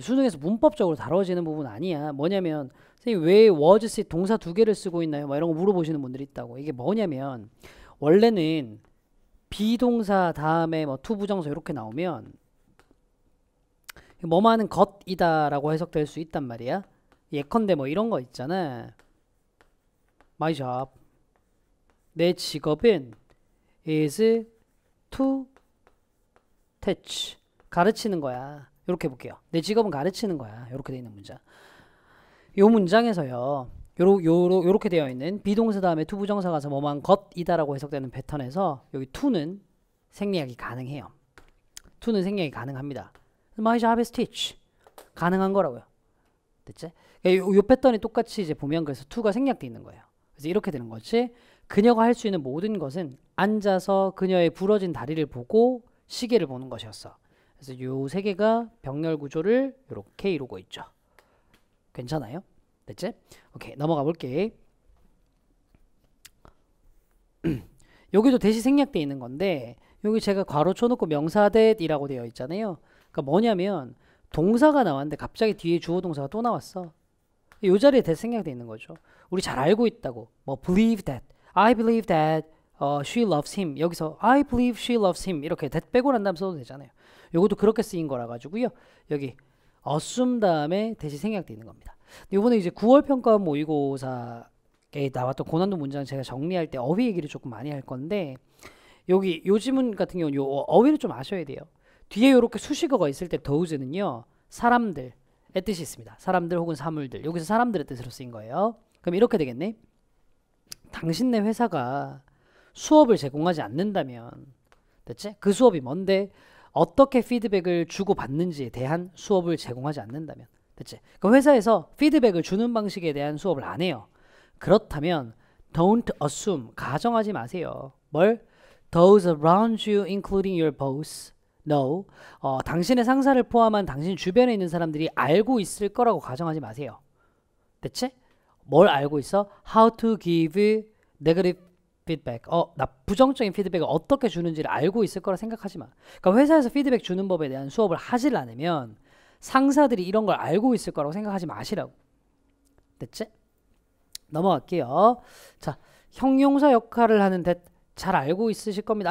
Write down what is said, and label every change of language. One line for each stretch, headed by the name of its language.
Korean: 수능에서 문법적으로 다뤄지는 부분 아니야. 뭐냐면 선생님 왜 was sit 동사 두 개를 쓰고 있나요? 뭐 이런 거 물어보시는 분들이 있다고. 이게 뭐냐면 원래는 비동사 다음에 뭐 to 부정사 이렇게 나오면 뭐뭐하는 것이다라고 해석될 수 있단 말이야. 예컨대 뭐 이런 거 있잖아.
English: My job,
Korean: 내 직업은
English: is to teach,
Korean: 가르치는 거야. 이렇게 볼게요. 내 직업은 가르치는 거야. 이렇게 되어 있는 문장. 요 문장에서요, 요렇게 되어 있는 비동사 다음에 to 부정사 가서 뭐만 것이다라고 해석되는 패턴에서 여기 to는 생략이 가능해요. to는 생략이 가능합니다.
English: My job is teach,
Korean: 가능한 거라고요. 됐지? 요 패턴이 똑같이 이제 보면 그래서 to가 생략돼 있는 거예요. 그래서 이렇게 되는 거지. 그녀가 할 수 있는 모든 것은 앉아서 그녀의 부러진 다리를 보고 시계를 보는 것이었어. 그래서 요 세 개가 병렬 구조를 이렇게 이루고 있죠. 괜찮아요? 됐지? 오케이, 넘어가 볼게. 여기도 대시 생략돼 있는 건데, 여기 제가 괄호 쳐놓고 명사 that이라고 되어 있잖아요. 그러니까 뭐냐면 동사가 나왔는데 갑자기 뒤에 주어 동사가 또 나왔어. 이 자리에 that 생략돼 있는 거죠. 우리 잘 알고 있다고.
English: 뭐 believe that, I believe that she loves him.
Korean: 여기서
English: I believe she loves him
Korean: 이렇게 that 빼고 난 다음 써도 되잖아요. 요것도 그렇게 쓰인 거라 가지고요. 여기 assume 다음에 대시 생략돼 있는 겁니다. 이번에 이제 9월 평가원 모의고사에 나왔던 고난도 문장 제가 정리할 때 어휘 얘기를 조금 많이 할 건데, 여기 요 지문 같은 경우는 요 어휘를 좀 아셔야 돼요. 뒤에 이렇게 수식어가 있을 때 those는요, 사람들의 뜻이 있습니다. 사람들 혹은 사물들. 여기서 사람들의 뜻으로 쓰인 거예요. 그럼 이렇게 되겠네. 당신네 회사가 수업을 제공하지 않는다면, 됐지? 그 수업이 뭔데? 어떻게 피드백을 주고 받는지에 대한 수업을 제공하지 않는다면, 됐지? 그 회사에서 피드백을 주는 방식에 대한 수업을 안 해요. 그렇다면
English: don't assume,
Korean: 가정하지 마세요. 뭘?
English: Those around you, including your boss, no.
Korean: 당신의 상사를 포함한 당신 주변에 있는 사람들이 알고 있을 거라고 가정하지 마세요. 됐지? 뭘 알고 있어?
English: How to give negative feedback.
Korean: 나 부정적인 피드백을 어떻게 주는지를 알고 있을 거라 생각하지 마. 그러니까 회사에서 피드백 주는 법에 대한 수업을 하질 않으면 상사들이 이런 걸 알고 있을 거라고 생각하지 마시라고. 됐지? 넘어갈게요. 자, 형용사 역할을 하는 that 잘 알고 있으실 겁니다.